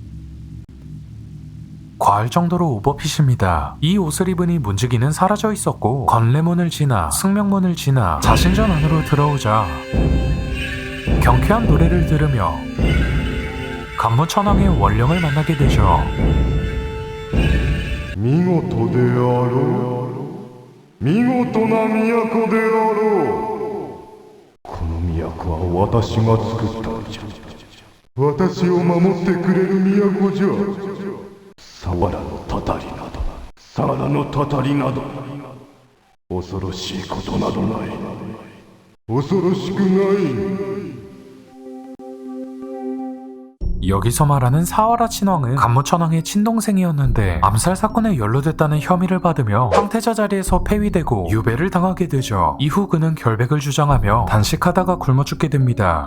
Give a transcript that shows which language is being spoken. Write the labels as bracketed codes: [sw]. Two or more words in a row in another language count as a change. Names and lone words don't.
[ko] 과할 정도로 오버핏입니다. 이 옷을 입으니 문지기는 사라져 있었고 건래문을 지나 승명문을 지나 자신전 안으로 들어오자 경쾌한 노래를 들으며 간무천왕의 원령을 만나게 되죠. [ja] 見事であろう。見事な都であろう。この都は私が作ったのじゃ。私を守ってくれる都じゃ。サワラのたたりなど、サワラのたたりなど、恐ろしいことなどない。恐ろしくない。 [ko] 여기서 말하는 사와라 친왕은 간무천왕의 친동생이었는데 암살 사건에 연루됐다는 혐의를 받으며 황태자 자리에서 폐위되고 유배를 당하게 되죠. 이후 그는 결백을 주장하며 단식하다가 굶어 죽게 됩니다.